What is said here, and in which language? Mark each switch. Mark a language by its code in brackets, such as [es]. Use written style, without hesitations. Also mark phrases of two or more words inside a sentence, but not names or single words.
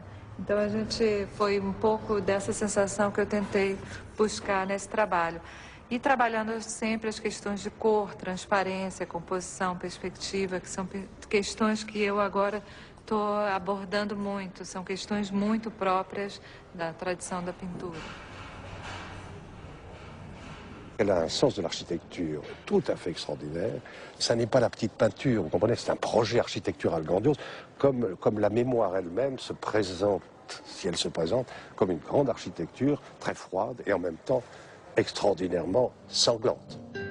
[pt] Então a gente foi um pouco dessa sensação que eu tentei buscar nesse trabalho. E trabalhando sempre as questões de cor, transparência, composição, perspectiva, que são questões que eu agora estou abordando muito, são questões muito próprias da tradição da pintura. [fr] Elle a un sens de l'architecture tout à fait extraordinaire. Ça n'est pas la petite peinture, vous comprenez, c'est un projet architectural grandiose, comme la mémoire elle-même se présente, si elle se présente, comme une grande architecture très froide et en même temps extraordinairement sanglante.